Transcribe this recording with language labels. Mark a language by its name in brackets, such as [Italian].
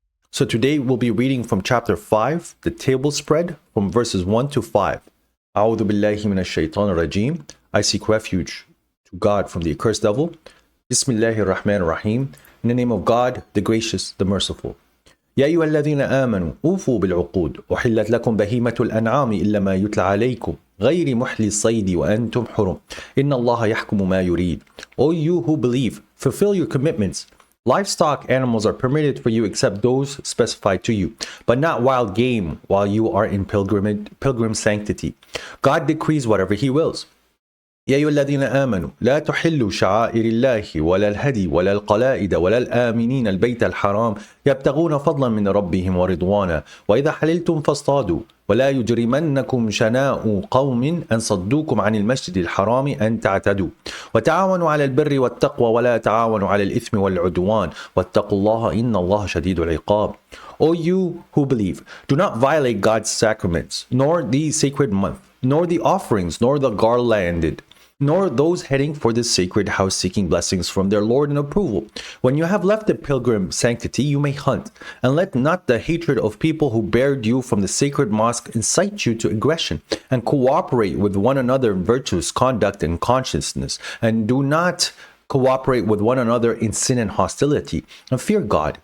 [English] So today we'll be reading from chapter 5, the table spread, from verses 1 to 5. [Arabic] A'udhu billahi minash shaitanir rajim. [English] I seek refuge to God from the accursed devil. [Arabic] Bismillahir Rahmanir Rahim. [English] In the name of God, the gracious, the merciful. [Arabic] يا أيها الذين آمنوا أوفوا بالعقود أحلت لكم بهيمة الأنعام إلا ما يتلى عليكم غير محل الصيد وأنتم حرم إن الله يحكم ما يريد. [English] O you who believe, fulfill your commitments. Livestock animals are permitted for you except those specified to you, but not wild game while you are in pilgrim sanctity. God decrees whatever he wills. [Arabic] يا أيها الذين آمنوا لا تحلوا شعائر الله ولا الهدي ولا القلائد ولا الآمنين البيت الحرام يبتغون فضلا من ربهم ورضوانا وإذا حللتم فاصطادوا ولا يجرمنكم شناء قوم أن صدوكم عن المسجد الحرام أن تعتدوا وتعاونوا على البر والتقوى ولا تعاونوا على الإثم والعدوان واتقوا الله إن الله شديد العقاب. [English] O you who believe, do not violate God's sacraments, nor the sacred month, nor the offerings, nor the garlanded, nor those heading for the sacred house seeking blessings from their Lord and approval. When you have left the pilgrim sanctity, you may hunt, and let not the hatred of people who bared you from the sacred mosque incite you to aggression, and cooperate with one another in virtuous conduct and consciousness, and do not cooperate with one another in sin and hostility, and fear God.